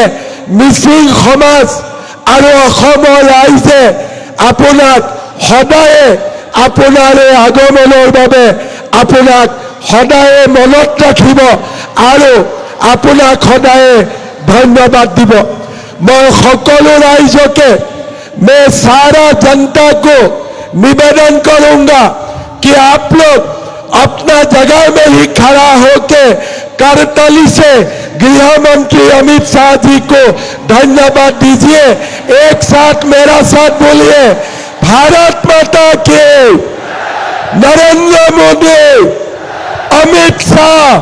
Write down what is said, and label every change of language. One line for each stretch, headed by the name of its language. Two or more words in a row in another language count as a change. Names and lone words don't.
Assamese: মিচিং সমাজ আৰু অসমৰ ৰাইজে আপোনাক সদায়ে আপোনাৰ এই আগমনৰ বাবে আপোনাক সদায়ে মনত ৰাখিব আৰু আপোনাক সদায়ে ধন্যবাদ দিব।
Hindi: मैं সকলো राइजों मैं सारा जनता को निवेदन करूंगा कि आप लोग अपना जगह में ही खड़ा होके करताली से गृह मंत्री अमित शाह जी को धन्यवाद दीजिए। एक साथ मेरा साथ बोलिए, भारत माता की, नरेंद्र मोदी, अमित शाह।